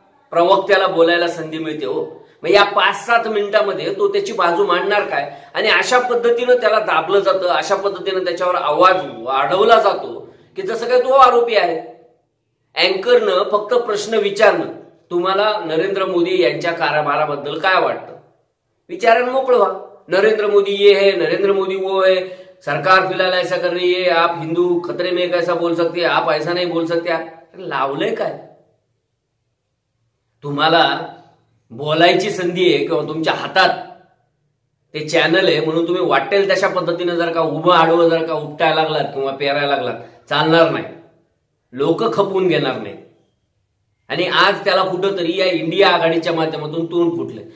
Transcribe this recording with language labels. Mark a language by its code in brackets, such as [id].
[mr] प्रवक्त्याला बोलायला संधी मिळते हो. मग या 5-7 मिनिटांमध्ये तो त्याची बाजू मांडणार काय? आणि अशा पद्धतीनं त्याला दाबलं जातं, अशा पद्धतीनं त्याच्यावर आवाज वाढवला जातो की जसं काय तो आरोपी आहे. अँकरनं फक्त प्रश्न विचारणं, तुम्हाला नरेंद्र मोदी यांच्या कारभाराबद्दल काय वाटतं, विचारायला मोकळं व्हा. [hi] नरेंद्र मोदी ये है, नरेंद्र मोदी वो है, सरकार फिलहाल ऐसा कर रही है, आप हिंदू खतरे में कैसा बोल सकते, आप ऐसा नहीं बोल सकते. [mr] लावलंय काय? तुम्हाला बोलायची संधी आहे किंवा तुमच्या हातात ते चॅनल आहे म्हणून तुम्ही वाटेल तशा पद्धतीने जर का उभं आडवं जर का उपटायला लागलात किंवा पेरायला लागलात, चालणार नाही. लोक खपवून घेणार नाही. आणि आज त्याला कुठंतरी या इंडिया आघाडीच्या माध्यमातून तोंड फुटले.